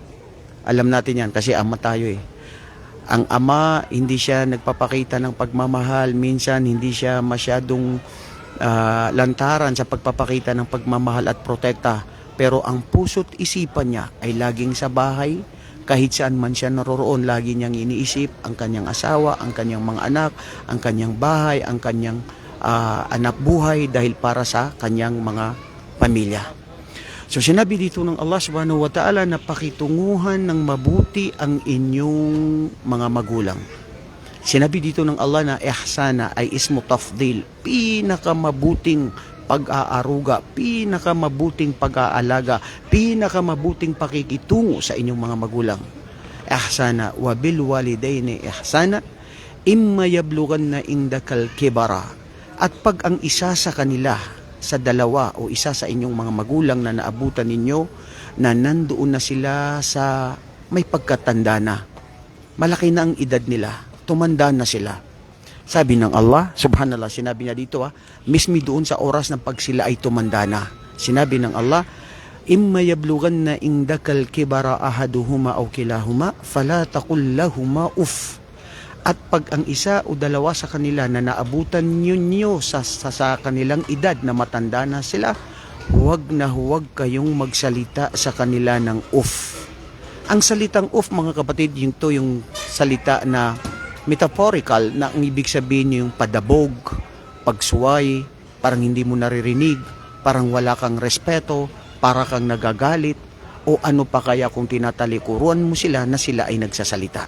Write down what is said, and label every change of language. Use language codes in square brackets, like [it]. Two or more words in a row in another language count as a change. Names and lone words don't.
[tl] Alam natin yan kasi ama tayo eh. Ang ama, hindi siya nagpapakita ng pagmamahal, minsan hindi siya masyadong lantaran sa pagpapakita ng pagmamahal at protekta, pero ang puso't isipan niya ay laging sa bahay. Kahit saan man siya naroroon, lagi niyang iniisip ang kanyang asawa, ang kanyang mga anak, ang kanyang bahay, ang kanyang anak buhay dahil para sa kanyang mga pamilya. So sinabi dito ng Allah [ar] سبحانه وتعالى [tl] na pakitunguhan ng mabuti ang inyong mga magulang. Sinabi dito ng Allah na ihsana ay [ar] اسم تفضيل, [tl] pinakamabuting pag-aaruga, pinakamabuting pag-aalaga, pinakamabuting pakikitungo sa inyong mga magulang. [ar] إحسانا وبالوالدين إحسانا إما يبلغن عندك الكبر. [tl] At pag ang isa sa kanila, sa dalawa o isa sa inyong mga magulang na naabutan ninyo, na nandoon na sila sa may pagkatanda na, malaki na ang edad nila, tumanda na sila. Sabi ng Allah, subhanallah, sinabi niya dito mismi doon sa oras ng pag sila ay tumanda na. Sinabi ng Allah, [ar] إما يبلغن عندك الكبر أحدهما أو كلاهما فلا تقل لهما أف. [tl] At pag ang isa o dalawa sa kanila na naabutan ninyo sa kanilang edad na matanda na sila, huwag kayong magsalita sa kanila ng uff. Ang salitang uff, mga kapatid, yung salita na metaphorical, na ang ibig sabihin yung padabog, pagsuway, parang hindi mo naririnig, parang wala kang respeto, para kang nagagalit, O ano pa kaya kung tinatalikuran mo sila na sila ay nagsasalita?